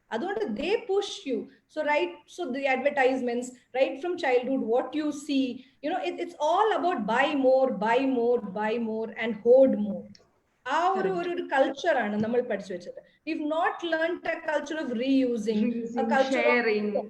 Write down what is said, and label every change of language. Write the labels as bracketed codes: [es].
[ml] അതുകൊണ്ട് [en] they push you. So the advertisements right from childhood, what you see, it's all about buy more and hoard more. [ml] ആ ഒരു culture ആണ് നമ്മൾ പഠിച്ചു വെച്ചത്. [en] We've not learned a culture of reusing, a culture of sharing.